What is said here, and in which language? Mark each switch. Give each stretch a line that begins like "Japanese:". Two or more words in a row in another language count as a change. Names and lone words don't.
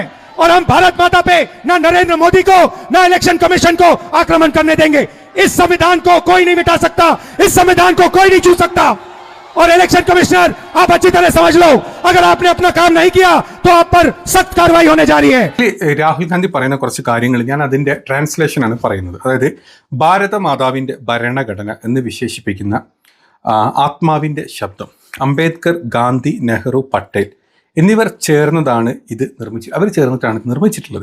Hindi: और हम भारत माता पे ना नरेंद्र मोदी को ना इलेक्शन कमीशन को आक्रमण करने देंगे. इस संविधान को कोई नहीं मिटा सकता, इस संविधान को कोई नहीं छू सकता. और इलेक्शन कमिश्नर, आप अच्छी तरह समझ लो, अगर आपने अपना काम नहीं किया तो आप पर सख्त कार्रवाई होने जा रही है.
Malayalam: രാഹുൽ ഗാന്ധി പറയുന്ന കുറച്ച് കാര്യങ്ങൾ ഞാൻ അതിന്റെ ട്രാൻസ്ലേഷനാണ് പറയുന്നത്. അതായത് ഭാരത മാതാവിന്റെ ഭരണഘടന എന്ന് വിശേഷിപ്പിക്കുന്ന ആത്മാവിന്റെ ശബ്ദം അംബേദ്കർ, ഗാന്ധി, നെഹ്റു, പട്ടേൽ എന്നിവർ ചേർന്നതാണ് ഇത് അവർ ചേർന്നിട്ടാണ് നിർമ്മിച്ചിട്ടുള്ളത്.